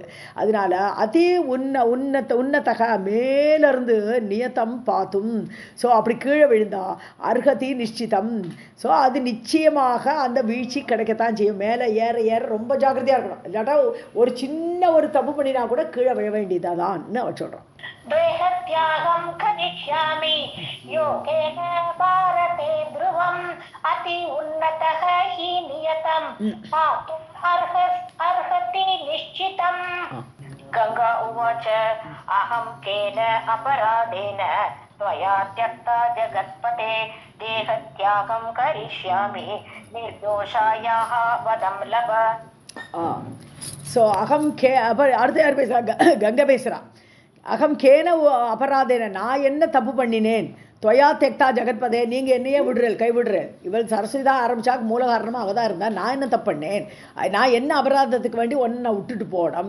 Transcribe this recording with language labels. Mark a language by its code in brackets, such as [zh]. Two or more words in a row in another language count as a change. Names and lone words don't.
[ta] அதனால [sa] अति उन्नतः [ta] மேலேருந்து [sa] नियतं पातुम्. [ta] ஸோ அப்படி கீழே விழுந்தா [sa] अर्हति निश्चितम्. [ta] ஸோ அது நிச்சயமாக அந்த வீழ்ச்சி கிடைக்கத்தான் செய்யும். மேலே ஏற ஏற ரொம்ப ஜாக்கிரதையாக இருக்கணும். இல்லாட்டா ஒரு சின்ன ஒரு தப்பு பண்ணினா கூட கீழே விழ வேண்டியதாதான்னு அவன் சொல்கிறான். [sa] देहत्यागं करिष्यामि योगेन भारते ध्रुवम् अति उन्नतः हि नियतं पातुम् अर्हति निश्चितम्. गंगा उवाच अहं केन अपराधेन त्वया त्यक्ता जगत्पते देहत्यागं करिष्यामि निर्दोषायाः वदं लभ. [ta] ஸோ அகம் அடுத்த யார் பேசுகிறா? கங்கை பேசுகிறா. [sa] अहं केन अपराधेन, [ta] நான் என்ன தப்பு பண்ணினேன்? [sa] त्वया त्यक्ता जगत्पते, [ta] நீங்கள் என்னையே விடுறேன், கை விடுறேன். இவள் சரஸ்வதி தான் ஆரம்பிச்சாக்கு மூல காரணமாக அவள் தான் இருந்தால் நான் என்ன தப்பு பண்ணேன்? நான் என்ன அபராதத்துக்கு வேண்டி ஒன்றை விட்டுட்டு போகணும்?